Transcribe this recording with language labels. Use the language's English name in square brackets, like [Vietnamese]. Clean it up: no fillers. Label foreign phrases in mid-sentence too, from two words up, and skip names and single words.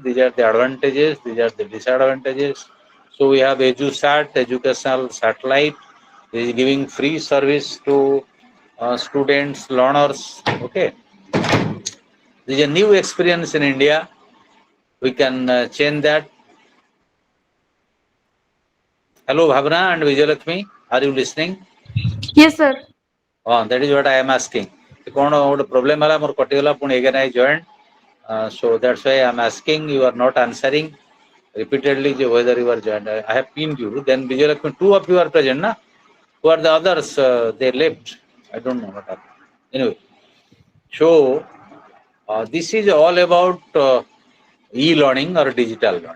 [English] These are the advantages, these are the disadvantages. So we have EduSat, educational satellite, is giving free service to students, learners. Okay, this is a new experience in India. We can change that. Hello, Bhavana and Vijayalakshmi, are you listening? Yes, sir. Oh, that is what I am asking. [Odia] କୌଣ ଗୋଟେ [English] problem [Odia] ହେଲା ମୋର କଟିଗଲା ପୁଣି [English] again I joined. So that's why I am asking. You are not answering repeatedly whether you are joined. I have pinned you. Then Vijayalakshmi, two of you are present, na? Who are the others? They left. I don't know what happened. Anyway, so this is all about e-learning or digital learning.